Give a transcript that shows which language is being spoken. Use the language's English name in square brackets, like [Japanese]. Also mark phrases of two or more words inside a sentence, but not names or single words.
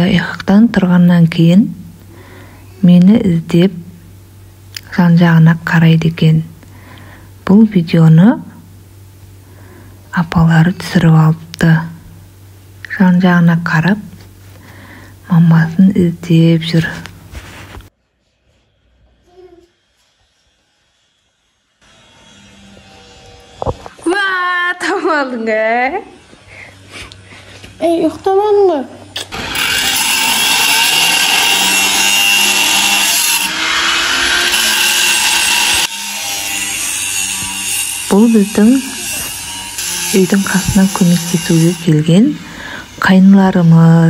[Kazakh] Ұйықтан тұрғаннан кейін мені іздеп жан-жағына қарайды екен. Бұл видеоны апалары түсіріп алыпты. Жан-жағына қарап, мамасын іздеп жүр. [Turkish] Tamam ne? Yok tamam mı? [Kazakh] Бұл біздің үйдің қасына көмектесуге келген қайныларымыз.